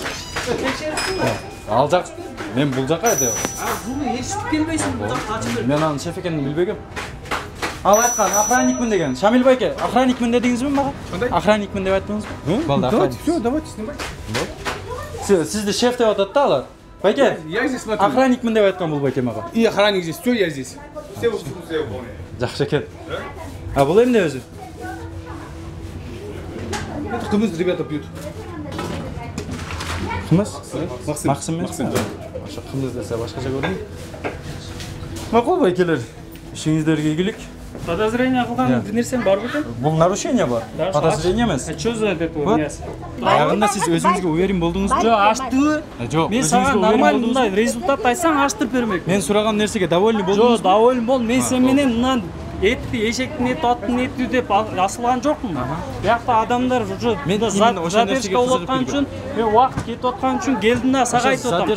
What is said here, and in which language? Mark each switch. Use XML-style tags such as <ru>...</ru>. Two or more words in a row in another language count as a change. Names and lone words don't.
<ky>Ал жак, мен бул жака деп. Буну эшитип келбейсиң бул жакка ачып бер. Мен аны шеф экенин билбегем. Ал айткан охранникмин деген. Шамил байке, охранникмин дедиңизби мага? Охранникмин деп айттыңызбы? Болду, охранник.</ky> <ru>Всё, давайте снимать.</ru> <ky>Сизди шеф деп атат да алар. Байке,</ky> <ru>я здесь смотрю.</ru> <ky>Охранникмин деп айткан бул байке мага.</ky> <ru>И охранник здесь, всё, я здесь. Все инструкции выполняю.</ru> <ky>Жакшы экен. А бул эмне өзү?</ky> <ru>Это кымыз ребята пьют.</ru> <ky>Кымыз? Максим. Ошо кымыз десе башкача көрүнөт. Макул байкелер. Ишиңиздерге ийгилик. Подозрение кылган бир нерсең барбы экен? Бул нарушение бар. Подозрение эмес.</ky> <ru>Что за это мясо?</ru> <ky>Аягында сиз өзүңүзгө уверен болдуңузбу? Жок, аштыбы? Жок. Мен сага нормально мындай результат айтсаң аштырып бермек. Мен сураган нерсеге довольный болдуңузбу? Жок, доволен болдум. Мен сен менен мындан этти, эшектин эти, аттын эти деп асылган жокмун. Биякта адамдар</ky> <ru>уже задержка</ru> <ky>болуп аткан үчүн, мен убакыт кетип аткан үчүн келдим да сага айтып атам.</ky>